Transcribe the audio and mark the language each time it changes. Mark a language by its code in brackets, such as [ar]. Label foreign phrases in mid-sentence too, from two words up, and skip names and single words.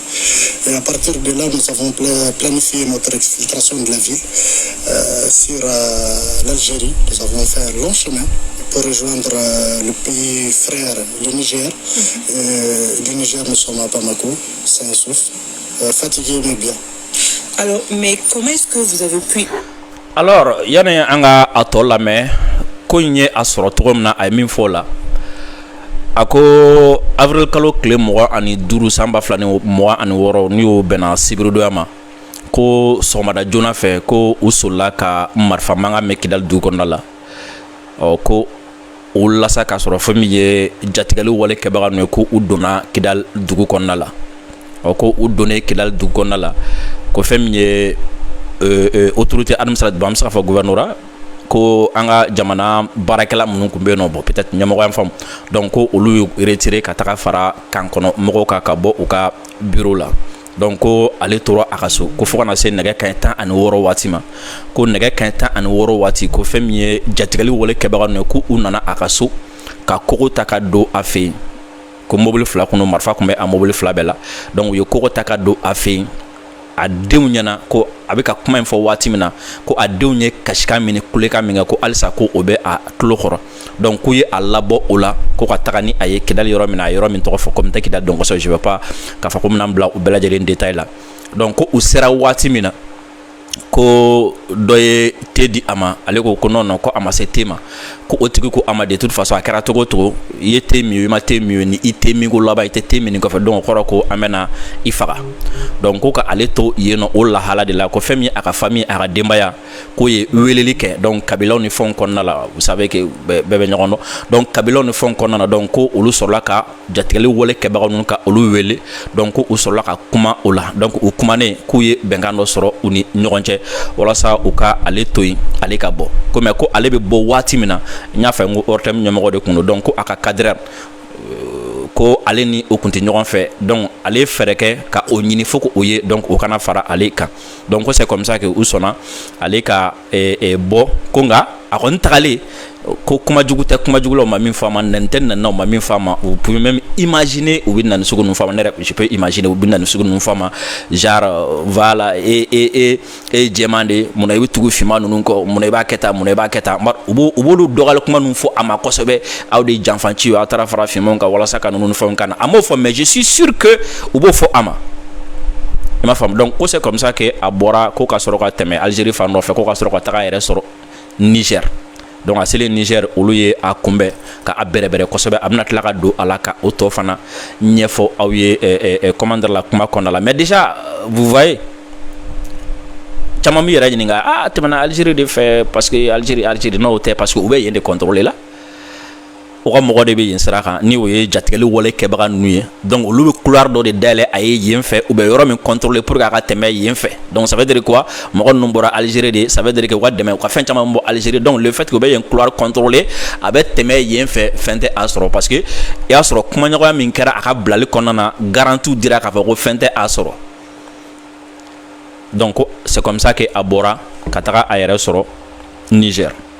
[fr] Et à partir de là, nous avons planifié notre exfiltration de la ville sur l'Algérie. Nous avons fait un long chemin pour rejoindre le pays frère, le Niger. Du Niger, nous sommes à Bamako, Saint-Souf, fatigués mais bien. Alors, mais comment est-ce que vous avez pu... Alors, [bm] yani an ka a tɔ lamɛn ko in ye a sɔrɔ cogo min na a ye min fɔ o la a ko avril kalo tile 25 san 2026 ni y'o bɛnna sibiridonya ma ko sɔgɔmada joona fɛ ko u solila ka marifa mankan mɛn Kidali dugu kɔnɔna la ko o lasa k'a sɔrɔ fɛn min ye jatigɛli wale kɛbaga ninnu ye ko u donna Kidal dugu kɔnɔna la ko u donnen Kidal dugu kɔnɔna la ko fɛn min ye [fr] autorité administrative [bm] an bɛ se k'a fɔ gouvernorat ko an ka jamana baarakɛla minnu tun bɛ yen nɔ [fr] bon peut-être [bm] ɲɛmɔgɔ y'an faamu donc ko olu y'u retiré ka taga fara kan kɔnɔ mɔgɔw kan ka bɔ u ka bureau la donc ko ale tora a ka so ko fo kana se nɛgɛ kanɲɛ 16 waati ma ko nɛgɛ kanɲɛ 16 waati ko fɛn min ye jatigɛli wale kɛbaga ninnu ye ko u nana a ka so ka kogo ta ka don a fɛ yen ko mobili fila kɔnɔ marifa tun bɛ a mobili fila bɛɛ la donc u ye kogo ta ka don a fɛ yen a denw ɲɛna ko a bɛ ka kuma in fɔ waati min na ko a denw ye kasikan min ni kulekan min kɛ ko halisa ko o bɛ a tulo kɔrɔ donc k'u ye a labɔ o la ko ka taga ni a ye Kidal yɔrɔ min na a yɔrɔ min tɔgɔ fɔ comme tɛ Kidal dɔn kosɛbɛ [fr] je vais pas [bm] k'a fɔ ko bɛna n bila u bɛɛ lajɛlen détail la donc ko u sera waati min na ko dɔ ye te di a ma ale ko [fr] non non [bm] ko a ma se te ma ko o tigi ko a ma [fr] de toute façon [bm] a kɛra cogo cogo i ye te min i ma te min ni i te min ko laban i tɛ te min kɔfɛ donc o kɔrɔ ko an bɛna i faga donc ko ka ale to yen nɔ o lahala de la ko fɛn min a ka famille a ka denbaya ko ye weleli kɛ donc kabilaw ni fɛnw kɔnɔna la [fr] vous savez que [bm] bɛɛ bɛ ɲɔgɔn dɔn donc kabilaw ni fɛnw kɔnɔna la donc ko olu sɔrɔla ka jatigɛli wale kɛbagaw ninnu ka olu wele donc ko u sɔrɔla ka kuma o la donc u kumanen k'u ye bɛnkan dɔ sɔrɔ u ni ɲɔgɔn cɛ walasa u ka ale to yen ale ka bɔ ko mais ko ale bɛ bɔ waati min na n y'a fɔ n ko ORTM ɲɛmɔgɔ de kun don donc ko a ka cadreur ko ale ni o kun tɛ ɲɔgɔn fɛ donc ale ye fɛɛrɛ kɛ ka o ɲini fo ko o ye donc o kana fara ale kan donc ko [fr] c'est comme ça que [bm] u sɔnna ale ka bɔ ko nka a kɔni tagalen ko kuma jugu tɛ kuma jugu la u ma min fɔ a ma nɛni tɛ nɛni na u ma min fɔ a ma [fr] vous pouvez même imaginer [bm] u bɛ na ni sugu ninnu fɔ a ma ne yɛrɛ [fr] je peux imaginer [bm] u bɛ na ni sugu ninnu fɔ a ma [fr] genre voilà [bm] jɛman de munna i bɛ tugu finman ninnu kɔ munna i b'a kɛ tan munna i b'a kɛ tan u b'olu dɔgɔyali kuma ninnu fɔ a ma kosɛbɛ aw de ye janfanci ye aw taara fara finmanw kan walasa ka ninnu ni fɛnw kana a m'o fɔ [fr] mais je suis sûr que [bm] u b'o fɔ a ma i m'a faamu donc ko [fr] c'est comme ça que [bm] a bɔra ko ka sɔrɔ ka tɛmɛ Algérie fan dɔ fɛ ko ka sɔrɔ ka taga a yɛrɛ sɔrɔ Niger donc a selen Niger olu ye a kunbɛn ka a bɛrɛbɛrɛ kosɛbɛ a bɛna tila ka don a la ka o tɔ fana ɲɛfɔ aw ye [fr] comment dire [bm] la kuma kɔnɔna la [fr] mais déjà vous voyez [bm] caman b'i yɛrɛ ɲininka a tɛmɛna Algérie de fɛ [fr] parce que [bm] Algérie n'o tɛ [fr] parce que [bm] u bɛ yen [fr] de contrôler [bm] la o ka mɔgɔ de bɛ yen sira kan ni o ye jatigɛli wale kɛbaga ninnu ye donc olu bɛ couloir dɔ de dayɛlɛ a ye yen fɛ u bɛ yɔrɔ min contrôler [fr] pour que [bm] a ka tɛmɛ yen fɛ donc [fr] ça veut dire quoi [bm] mɔgɔ ninnu bɔra Algérie de [fr] ça veut dire que [bm] u ka dɛmɛ u ka fɛn caman bɔ Algérie [fr] donc le fait que [bm] u bɛ yen [fr] couloir contrôler [bm] a bɛ tɛmɛ yen fɛ fɛn tɛ a sɔrɔ [fr] parce que [bm] i y'a sɔrɔ kumaɲɔgɔnya min kɛra a ka bilali kɔnɔna na garantie dira k'a fɔ ko fɛn tɛ a sɔrɔ donc [fr] c'est comme ça que [bm] a bɔra ka taga a yɛrɛ sɔrɔ Niger.